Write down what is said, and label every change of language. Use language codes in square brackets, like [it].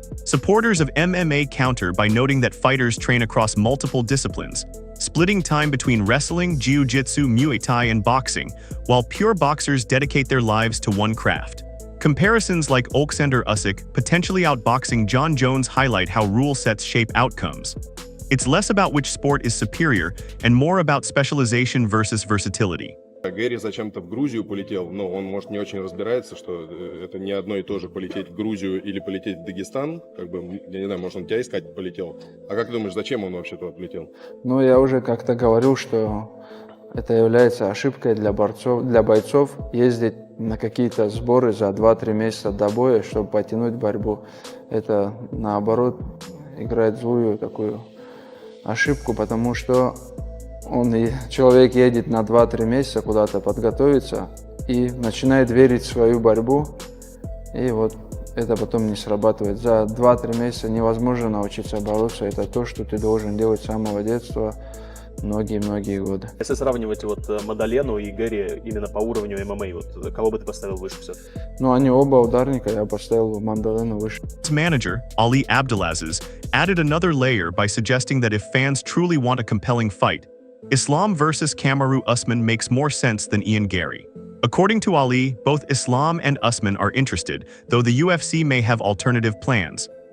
[en] Supporters of MMA counter by noting that fighters train across multiple disciplines, splitting time between wrestling, jiu-jitsu, Muay Thai, and boxing, while pure boxers dedicate their lives to one craft. Comparisons like Oleksandr Usyk potentially outboxing John Jones highlight how rule sets shape outcomes. It's less about which sport is superior and more about specialization versus versatility. [ru] Гэри зачем-то в Грузию полетел, но он, может, не очень разбирается, что это не одно и то же полететь в Грузию или полететь в Дагестан. Как бы, я не знаю, может, он тебя искать полетел. А как ты думаешь, зачем он вообще туда полетел? Ну, я уже как-то говорил, что это является ошибкой для бойцов ездить на какие-то сборы за 2-3 месяца до боя, чтобы потянуть борьбу. Это, наоборот, играет злую такую ошибку, потому что человек едет на 2-3 месяца куда-то подготовиться и начинает верить в свою борьбу, и вот это потом не срабатывает. За 2-3 месяца невозможно научиться бороться. Это то, что ты должен делать с самого детства многие-многие годы. Если сравнивать вот Мадалену и Гэри именно по уровню ММА, вот кого бы ты поставил выше все? Ну, они оба ударника, я поставил Мадалену выше. [en] His manager, Ali Abdelaziz, added another layer by suggesting that if fans truly want a compelling fight, Islam versus Kamaru Usman makes more sense than Ian Gary. According to Ali, both Islam and Usman are interested, though the UFC may have alternative plans.